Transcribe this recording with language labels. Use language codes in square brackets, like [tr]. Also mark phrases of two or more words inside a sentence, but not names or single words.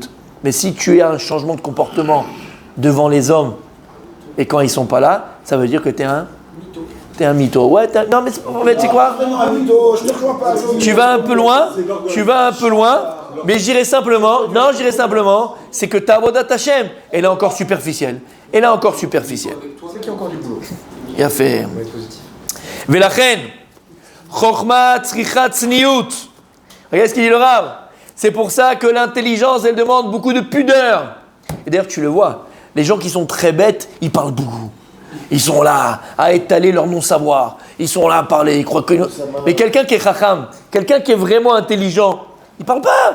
[fr] Mais si tu as un changement de comportement devant les hommes, et quand ils ne sont pas là, ça veut dire que tu es un T'es un mytho. Ouais, non, mais en fait, c'est quoi? Vraiment un mytho, je te rejoins pas. Tu vas un peu loin, mais j'irai simplement, c'est que ta [he] עבודת השם, [fr] elle est encore superficielle. C'est qu'il y a encore du boulot. Il a fait. On va être positif. [he] ולכן חכמה צריכה צניעות. [fr] Regarde ce qu'il dit le Rav. C'est pour ça que l'intelligence, elle demande beaucoup de pudeur. Et d'ailleurs, tu le vois, les gens qui sont très bêtes, ils parlent beaucoup. Ils sont là à étaler leur non-savoir. Ils sont là à parler. Ils croient que... Mais quelqu'un qui est chacham, quelqu'un qui est vraiment intelligent, il ne parle pas.